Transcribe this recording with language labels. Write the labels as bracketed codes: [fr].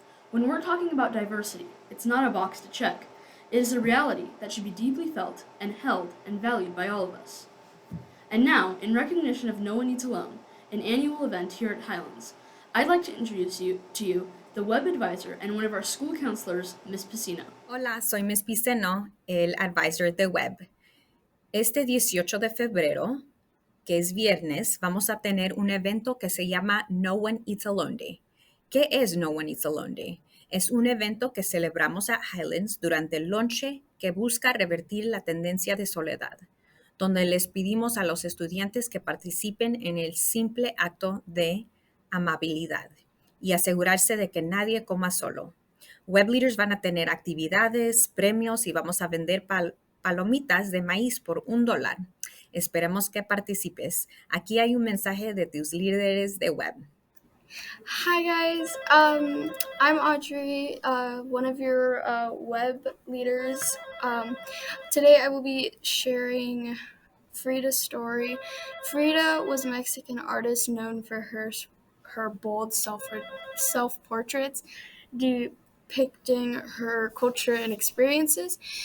[en] When we're talking about diversity, it's not a box to check. It is a reality that should be deeply felt and held and valued by all of us. And now, in recognition of No One Eats Alone, an annual event here at Highlands, I'd like to introduce to you the web advisor and one of our school counselors, Miss Piscino. [es] Hola, soy Miss Piceno, el advisor de web. Este 18 de febrero, que es viernes, vamos a tener un evento que se llama No One Eats Alone Day. ¿Qué es No One Eats Alone Day? Es un evento que celebramos a Highlands durante el lonche que busca revertir la tendencia de soledad, donde les pedimos a los estudiantes que participen en el simple acto de amabilidad y asegurarse de que nadie coma solo. Web Leaders van a tener actividades, premios y vamos a vender palomitas de maíz por $1. Esperemos que participes. Aquí hay un mensaje de tus líderes de web. [en] Hi guys, I'm Audrey, one of your web leaders. Today I will be sharing Frida's story. Frida was a Mexican artist known for her bold self-portraits depicting her culture and experiences.